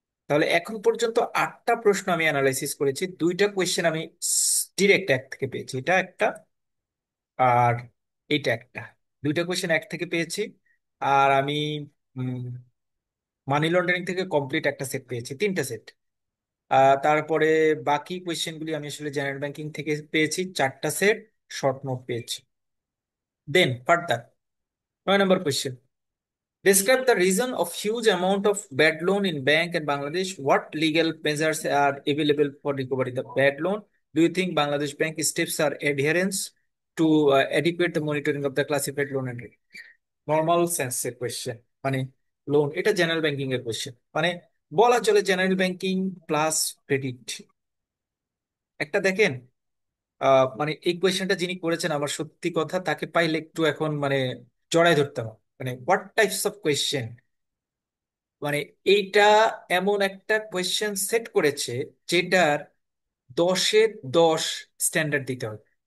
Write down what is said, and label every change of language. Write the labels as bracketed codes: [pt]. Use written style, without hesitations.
[bn] তাহলে এখন পর্যন্ত 8টা প্রশ্ন আমি অ্যানালাইসিস করেছি, 2টা কোয়েশ্চেন আমি ডিরেক্ট এক থেকে পেয়েছি, এটা একটা আর এটা একটা। 2টা কোয়েশ্চেন এক থেকে পেয়েছি, আর আমি মানি লন্ডারিং থেকে কমপ্লিট একটা সেট পেয়েছি, 3টা সেট। তারপরে বাকি কোয়েশ্চেনগুলি আমি আসলে জেনারেল ব্যাংকিং থেকে পেয়েছি, 4টা সেট শর্ট নোট পেয়েছি। [en] Then further 9 নম্বর question, describe the reason of huge amount of bad loan in bank and Bangladesh. What legal measures are available for recovery the bad loan? Do you think Bangladesh bank steps are adherence to adequate the monitoring of the classified loan and rate? [bn] Normal সেন্সের question, মানে loan, এটা general banking এর question, মানে বলা চলে general banking plus credit. একটা দেখেন, মানে এই কোয়েশ্চেনটা যিনি করেছেন, আমার সত্যি কথা তাকে পাইলে একটু এখন মানে জড়ায় ধরতে হবে, মানে [en] what types of question, [bn] মানে এইটা এমন একটা কোয়েশ্চেন সেট করেছে যেটার 10-এ 10 স্ট্যান্ডার্ড দিতে হবে।